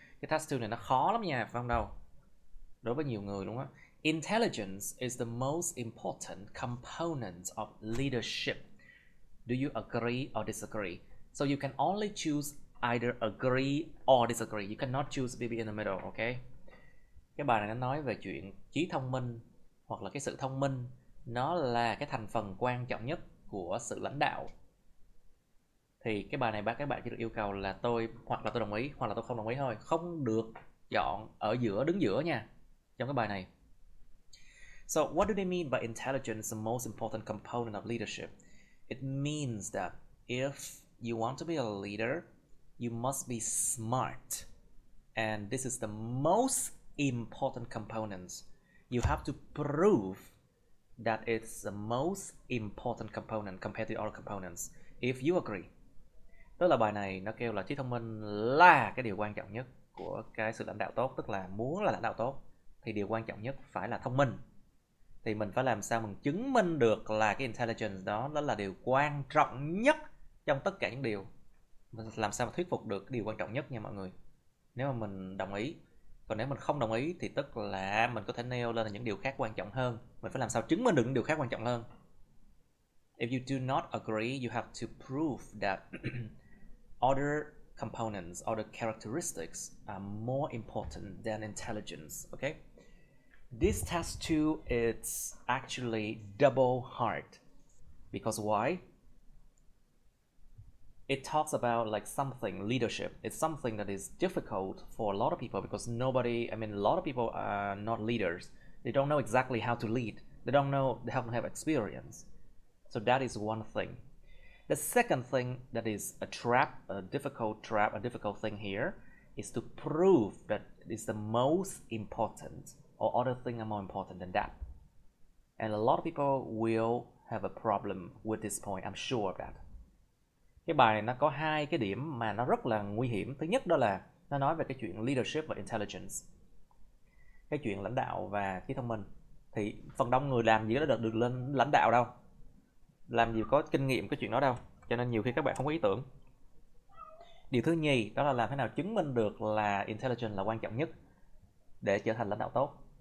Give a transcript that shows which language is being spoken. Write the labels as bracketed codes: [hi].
[vi] Cái task 2 này nó khó lắm nha, phải không đâu? Đối với nhiều người đúng không? [en] Intelligence is the most important component of leadership. Do you agree or disagree? So you can only choose either agree or disagree. You cannot choose maybe in the middle, okay? [vi] Cái bài này nó nói về chuyện trí thông minh hoặc là cái sự thông minh, nó là cái thành phần quan trọng nhất của sự lãnh đạo. Thì cái bài này các bạn chỉ được yêu cầu là hoặc là tôi đồng ý hoặc là tôi không đồng ý thôi, không được chọn ở giữa, đứng giữa nha trong cái bài này. [en] So what do they mean by intelligence, the most important component of leadership? It means that if you want to be a leader, you must be smart, and this is the most important component. You have to prove that it's the most important component compared to other components. If you agree. [vi] Tức là bài này nó kêu là trí thông minh là cái điều quan trọng nhất của cái sự lãnh đạo tốt. Tức là muốn là lãnh đạo tốt thì điều quan trọng nhất phải là thông minh. Thì mình phải làm sao mình chứng minh được là cái intelligence đó là điều quan trọng nhất trong tất cả những điều. Mình làm sao mà thuyết phục được cái điều quan trọng nhất nha mọi người. Nếu mà mình đồng ý. Còn nếu mình không đồng ý thì tức là mình có thể nêu lên là những điều khác quan trọng hơn. Mình phải làm sao chứng minh được những điều khác quan trọng hơn. [en] If you do not agree, you have to prove that other components, other characteristics are more important than intelligence, okay? This task 2 is actually double hard. Because why? It talks about like something, leadership. It's something that is difficult for a lot of people because a lot of people are not leaders. They don't know exactly how to lead. They don't have experience. So that is one thing. The second thing that is a difficult thing here is to prove that it's the most important or other things are more important than that. And a lot of people will have a problem with this point. I'm sure of that. [vi] Cái bài này nó có hai cái điểm mà nó rất là nguy hiểm. Thứ nhất đó là nó nói về cái chuyện leadership và intelligence. Cái chuyện lãnh đạo và trí thông minh. Thì phần đông người làm gì có được lên lãnh đạo đâu. Làm gì có kinh nghiệm cái chuyện đó đâu. Cho nên nhiều khi các bạn không có ý tưởng. Điều thứ nhì đó là làm thế nào chứng minh được là intelligence là quan trọng nhất để trở thành lãnh đạo tốt.